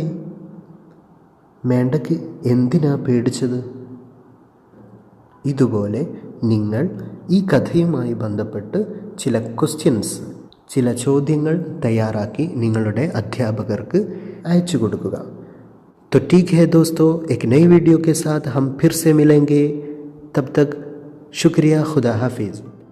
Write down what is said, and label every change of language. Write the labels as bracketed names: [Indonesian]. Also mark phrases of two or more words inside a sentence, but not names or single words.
[Malayalam] മേണ്ടക്ക് എന്തിനാ പേടിച്ചത്. ഇതുപോലെ നിങ്ങൾ ഈ കഥയുമായി ബന്ധപ്പെട്ട് ചില ക്വസ്റ്റ്യൻസ്, ചില ചോദ്യങ്ങൾ തയ്യാറാക്കി നിങ്ങളുടെ അധ്യാപകർക്ക് അയച്ചു കൊടുക്കുക. [Hindi] तो ठीक है दोस्तों, एक नई वीडियो के साथ हम फिर से मिलेंगे. तब तक शुक्रिया. खुदा हाफिज़.